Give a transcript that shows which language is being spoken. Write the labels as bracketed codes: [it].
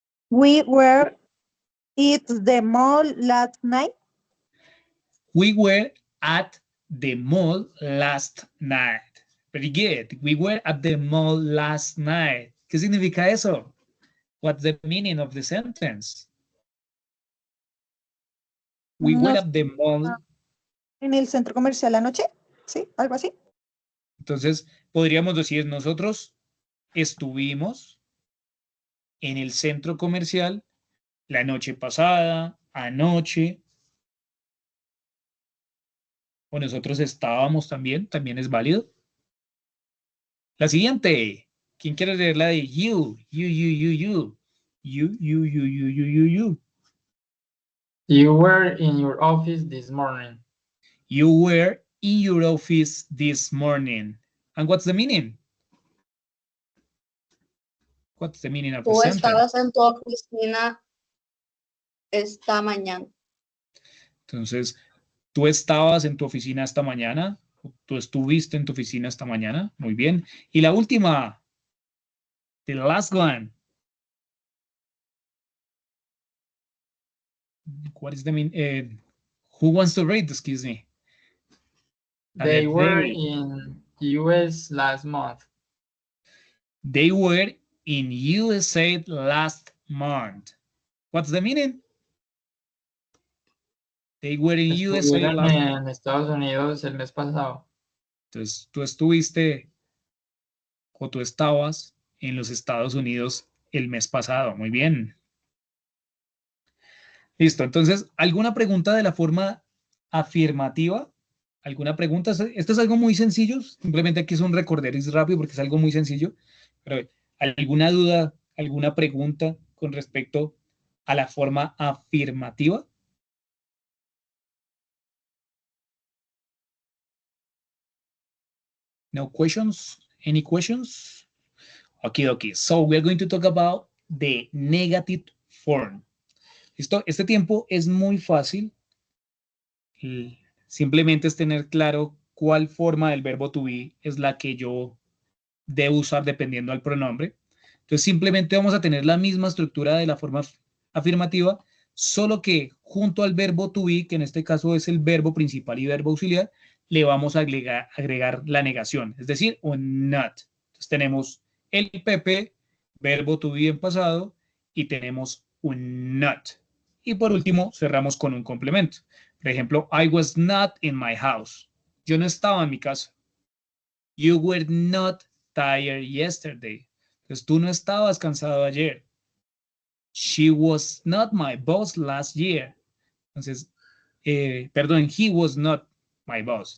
[en] We were at the mall last night. We were at the mall last night. Very good. We were at the mall last night. [es] ¿Qué significa eso? [en] What's the meaning of the sentence? We were [es] Nos- [en] at the mall. [es] En el centro comercial anoche, ¿sí? Algo así. Entonces, podríamos decir, nosotros estuvimos en el centro comercial la noche pasada, anoche, o nosotros estábamos también, también es válido. La siguiente, ¿quién quiere leer la de you? [en] You, you, you, you. You, you, you, you, you, you, you. You were in your office this morning. You were in your office this morning. And what's the meaning? What's the meaning of the [es] Tú [en] sentence? [es] estabas en tu oficina esta mañana. Entonces, ¿tú estabas en tu oficina esta mañana? ¿Tú estuviste en tu oficina esta mañana? Muy bien. Y la última, [en] the last one. What is the mean? Who wants to read? Excuse me. They were in US last month. They were in USA last month. What's the meaning? They were in USA [es] Estuvieron [en] last month. [es] en Estados Unidos el mes pasado. Entonces, tú estuviste o tú estabas en los Estados Unidos el mes pasado. Muy bien. Listo. Entonces, ¿alguna pregunta de la forma afirmativa? ¿Alguna pregunta? Esto es algo muy sencillo. Simplemente aquí es un recorderis rápido porque es algo muy sencillo. Pero, ¿alguna duda, alguna pregunta con respecto a la forma afirmativa? [en] No questions? Any questions? Okay. So we're going to talk about the negative form. [es] ¿Listo? Este tiempo es muy fácil. Simplemente es tener claro cuál forma del verbo to be es la que yo debo usar dependiendo del pronombre. Entonces simplemente vamos a tener la misma estructura de la forma afirmativa, solo que junto al verbo to be, que en este caso es el verbo principal y verbo auxiliar, le vamos a agregar la negación, es decir, un not. Entonces tenemos el PP, verbo to be en pasado, y tenemos un not. Y por último, cerramos con un complemento. Por ejemplo, [en] I was not in my house. [es] Yo no estaba en mi casa. [en] You were not tired yesterday. [es] Entonces tú no estabas cansado ayer. [en] She was not my boss last year. [es] Entonces, perdón, [en] he was not my boss.